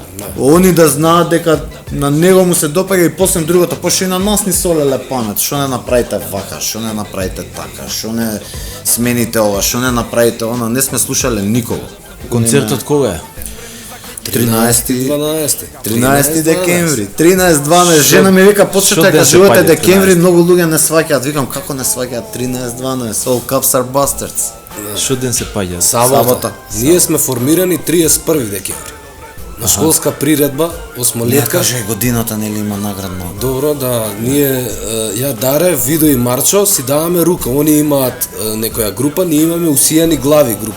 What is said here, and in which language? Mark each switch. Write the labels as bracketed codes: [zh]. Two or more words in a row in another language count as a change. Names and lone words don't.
[mk] Они да знаат дека на него му се допаѓа и после другото, пошто и на нас ни солеле памет, што не направите вака, што не направите така, што не смените ова, што не направите она, не сме слушале никого. Концертот кога е? 13 декември, 13-12, жена ми вика почнете да кажувате декември, многу луѓе не сваќаат, викам како не сваќаат 13-12, [en] all cops are bastards. [mk] Што ден се паѓа? Сабота. Ние сме формирани 31 декември. На школска приредба, осмолетка. Не кажи годината нели има наградно. Добро, да, ние ја Даре, Видо и Марчо си даваме рука. Они имаат некоја група, ние имаме Усијани глави група.